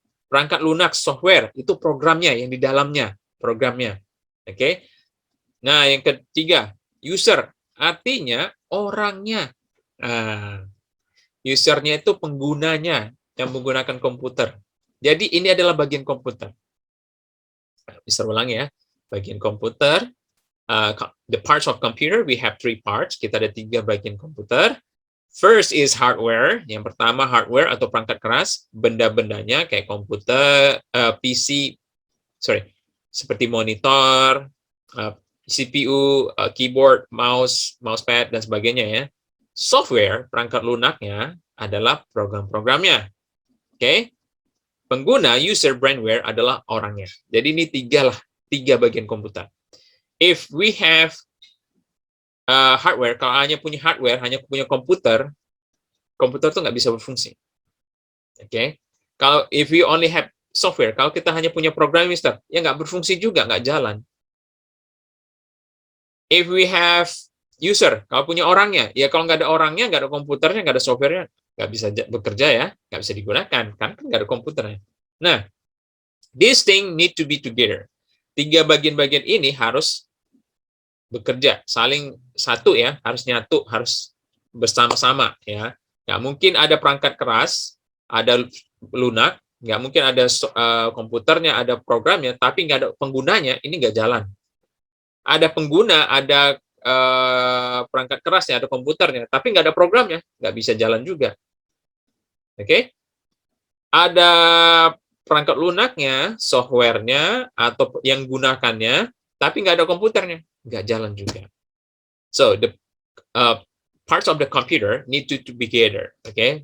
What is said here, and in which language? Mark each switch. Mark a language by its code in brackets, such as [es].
[id] Perangkat lunak software itu programnya yang di dalamnya, programnya. Oke. Nah, yang ketiga, user. Artinya orangnya. Nah, usernya itu penggunanya yang menggunakan komputer. Jadi ini adalah bagian komputer. Bisa ulang ya. Bagian komputer, [en] the parts of computer, we have 3 parts. [id] Kita ada 3 bagian komputer. [en] First is hardware. [id] Yang pertama hardware atau perangkat keras, benda-bendanya kayak komputer, PC, seperti monitor, CPU, keyboard, mousepad, dan sebagainya ya. Software, perangkat lunaknya, adalah program-programnya. Oke? Pengguna, user, brainware adalah orangnya. Jadi ini 3 bagian komputer. [en] If we have hardware, [id] kalau hanya punya hardware, hanya punya komputer itu nggak bisa berfungsi. Oke? Kalau [en] if we only have software, [id] kalau kita hanya punya program, Mister, ya nggak berfungsi juga, nggak jalan. [en] If we have user, [id] kalau punya orangnya, ya kalau nggak ada orangnya, nggak ada komputernya, nggak ada softwarenya, nggak bisa bekerja ya, nggak bisa digunakan, kan nggak ada komputernya. [en] Nah, this thing need to be together. [id] 3 bagian-bagian ini harus bekerja, saling satu ya, harus nyatu, harus bersama-sama ya. Nggak mungkin ada perangkat keras, ada lunak, nggak mungkin ada komputernya, ada programnya, tapi nggak ada penggunanya, ini nggak jalan. Ada pengguna, ada perangkat kerasnya, ada komputernya, tapi nggak ada programnya, nggak bisa jalan juga. Oke? Ada perangkat lunaknya, softwarenya, atau yang gunakannya, tapi nggak ada komputernya, nggak jalan juga. [en] So the parts of the computer need to be together, okay?